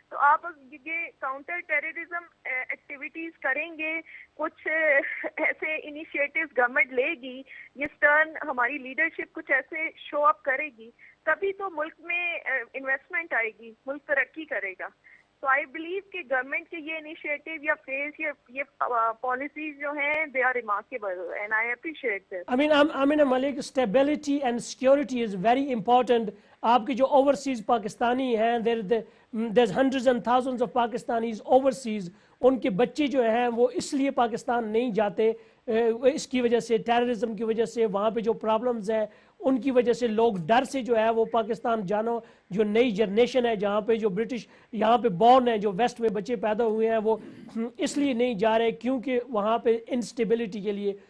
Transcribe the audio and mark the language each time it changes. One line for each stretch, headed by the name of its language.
Urdu: تو آپ یہ کاؤنٹر ٹیررزم ایکٹیویٹیز کریں گے, کچھ ایسے انیشیٹوز گورنمنٹ لے گی, یہ سٹرن ہماری لیڈرشپ کچھ ایسے شو اپ کرے گی, تبھی تو ملک میں انویسٹمنٹ آئے گی, ملک ترقی کرے گا. تو
English: I believe
Urdu: کہ گورنمنٹ کے یہ انیشیٹو یا فیز یہ پالیسیز جو ہیں
English: They are remarkable and I appreciate this. Amina Malik, stability and security is very important.
Urdu: آپ کے جو اوورسیز پاکستانی ہیں,
English: there's hundreds and thousands of Pakistanis overseas,
Urdu: ان کے بچے جو ہیں وہ اس لیے پاکستان نہیں جاتے, اس کی وجہ سے, ٹیررزم کی وجہ سے, وہاں پہ جو پرابلمز ہیں ان کی وجہ سے لوگ ڈر سے جو ہے وہ پاکستان جانا, جو نئی جنریشن ہے جہاں پہ جو برٹش یہاں پہ بورن ہیں, جو ویسٹ میں بچے پیدا ہوئے ہیں, وہ اس لیے نہیں جا رہے کیونکہ وہاں پہ انسٹیبلٹی کے لیے.